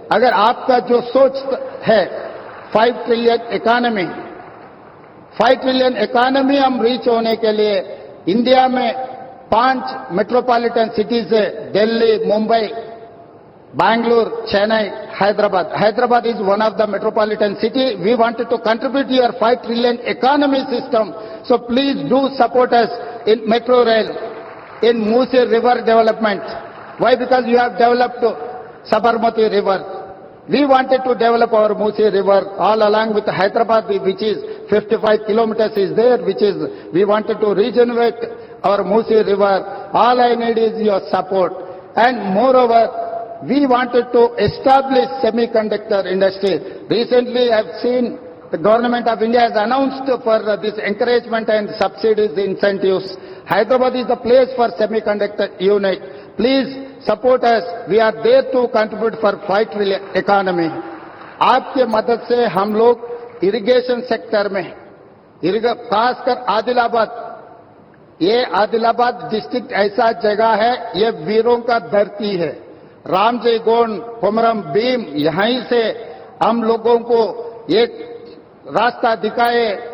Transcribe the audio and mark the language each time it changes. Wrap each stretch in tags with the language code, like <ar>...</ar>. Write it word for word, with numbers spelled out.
<hi>अगर आपका जो सोच है five trillion economy, five trillion economy हम रीच होने के लिए इंडिया में पांच मेट्रोपॉलिटन सिटीज है, Delhi, Mumbai, Bangalore, Chennai, Hyderabad.</hi> <en>Hyderabad is one of the metropolitan city. We wanted to contribute your five trillion economy system, so please do support us in metro rail, in Musi river development. Why? Because you have developed Sabarmati river. We wanted to develop our Musi river all along with Hyderabad, which is fifty-five kilometers is there, which is we wanted to regenerate our Musi river. All I need is your support. And moreover, we wanted to establish semiconductor industry. Recently, I've seen the government of India has announced for this encouragement and subsidies incentives. Hyderabad is the place for semiconductor unit. Please support us. We are there to contribute for five trillion economy.</en> <hi>आपके मदद से हम लोग irrigation sector में, खासकर आदिलाबाद, ये Adilabad district ऐसा जगह है, ये वीरों का धरती है. रामजी गोंड, कोमरम भीम, यहीं से हम लोगों को एक रास्ता दिखाए.</hi>